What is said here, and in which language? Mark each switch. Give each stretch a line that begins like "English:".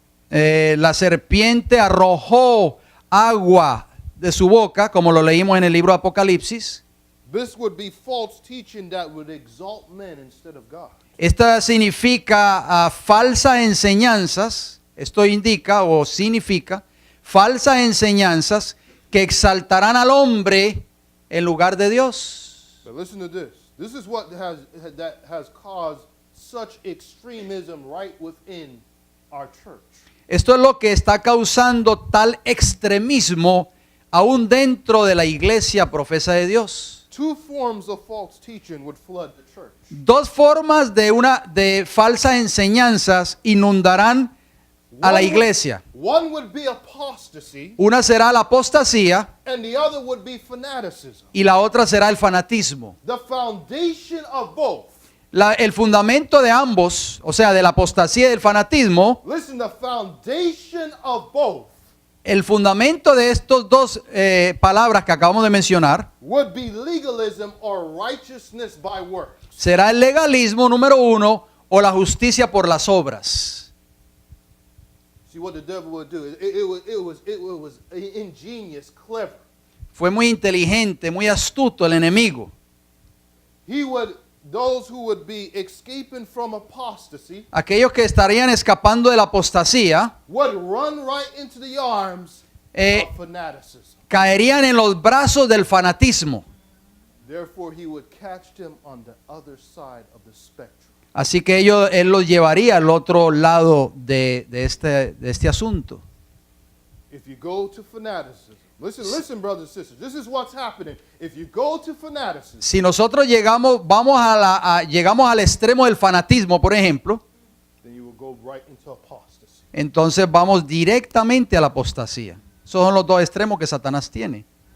Spanish: La serpiente arrojó agua de su boca, como lo leímos en el libro de Apocalipsis.
English: This would be false teaching that would exalt men instead of God.
Spanish: Esta significa falsas enseñanzas. Esto indica o significa falsas enseñanzas que exaltarán al hombre en lugar de Dios.
English: But listen to this. This is what has caused such extremism right within our church.
Spanish: Esto es lo que está causando tal extremismo aún dentro de la iglesia profesa de Dios.
English: Two forms of false teaching would flood the church.
Spanish: Dos formas de falsas enseñanzas inundarán a la iglesia.
English: One would be apostasy,
Spanish: Una será la apostasía
English: and the other would be fanaticism.
Spanish: y la otra será el fanatismo.
English: The foundation of both.
Spanish: El fundamento de ambos, o sea, de la apostasía y del fanatismo,
English: Listen, the foundation of both
Spanish: el fundamento de estos dos palabras que acabamos de mencionar
English: would be legalism or righteousness by works.
Spanish: será el legalismo número uno o la justicia por las obras.
English: See what the devil would do. It was ingenious, clever.
Spanish: Fue muy inteligente, muy astuto el enemigo.
English: Those who would be escaping from apostasy
Spanish: Aquellos que estarían escapando de la apostasía
English: would run right into the arms of fanaticism.
Spanish: caerían en los brazos del fanatismo.
English: Therefore, he would catch them on the other side of the spectrum.
Spanish: Así que él los llevaría al otro lado de este asunto.
English: If you go to fanaticism, listen, brothers and sisters. This is what's happening. If you go to fanaticism,
Spanish: Si nosotros llegamos al extremo del fanatismo, por ejemplo,
English: then you will go right into apostasy.
Spanish: entonces vamos directamente a la apostasía. Esos son los dos extremos que Satanás tiene.